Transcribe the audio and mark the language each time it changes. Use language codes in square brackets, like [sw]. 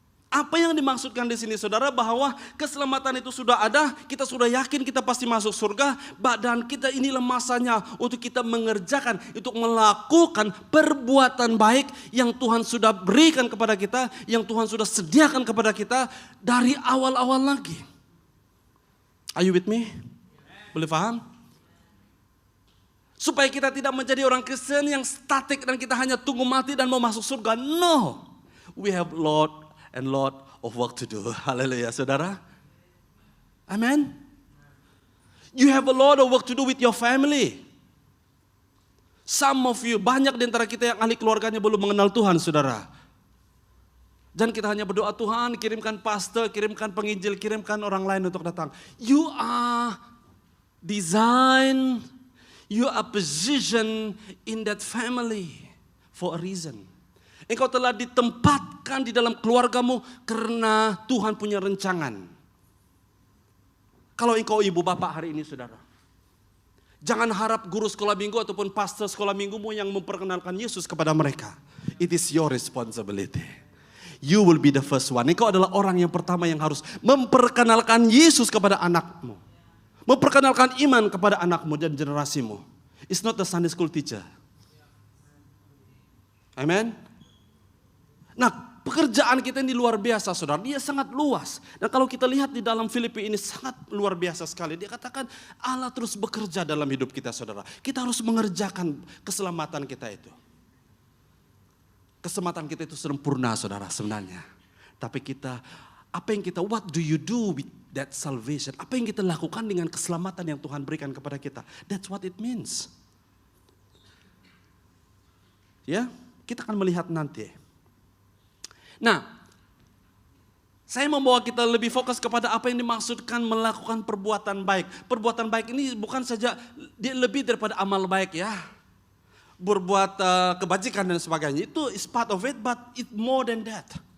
[id] Apa yang dimaksudkan di sini saudara, bahwa keselamatan itu sudah ada, kita sudah yakin kita pasti masuk surga, dan kita inilah masanya untuk kita mengerjakan, untuk melakukan perbuatan baik yang Tuhan sudah berikan kepada kita, yang Tuhan sudah sediakan kepada kita dari awal-awal lagi. [en] Are you with me? [id] Boleh paham? Supaya kita tidak menjadi orang Kristen yang statik dan kita hanya tunggu mati dan mau masuk surga. [en] No, we have lot of work to do. [id] Haleluya, saudara. [en] Amen. You have a lot of work to do with your family. Some of you, [id] banyak di antara kita yang ahli keluarganya belum mengenal Tuhan, saudara. Dan kita hanya berdoa, Tuhan kirimkan pastor, kirimkan penginjil, kirimkan orang lain untuk datang. [en] You are designed, you are positioned in that family for a reason. [id] Engkau telah ditempatkan di dalam keluargamu karena Tuhan punya rencangan. Kalau engkau ibu bapak hari ini saudara, jangan harap guru sekolah minggu ataupun pastor sekolah minggumu yang memperkenalkan Yesus kepada mereka. [en] It is your responsibility. You will be the first one. [id] Engkau adalah orang yang pertama yang harus memperkenalkan Yesus kepada anakmu. Memperkenalkan iman kepada anakmu dan generasimu. [en] It's not the Sunday school teacher. Amen. [id] Nah, pekerjaan kita ini luar biasa saudara, dia sangat luas. Dan kalau kita lihat di dalam Filipi ini sangat luar biasa sekali. Dia katakan Allah terus bekerja dalam hidup kita saudara. Kita harus mengerjakan keselamatan kita itu. Keselamatan kita itu sempurna saudara sebenarnya. [en] Tapi what do you do with that salvation? [id] Apa yang kita lakukan dengan keselamatan yang Tuhan berikan kepada kita? [en] That's what it means. [id] Ya, kita akan melihat nanti. Nah, saya membawa kita lebih fokus kepada apa yang dimaksudkan melakukan perbuatan baik. Perbuatan baik ini bukan saja lebih daripada amal baik ya. Berbuat kebajikan dan sebagainya. [en] Itu is part of it, but it more than that.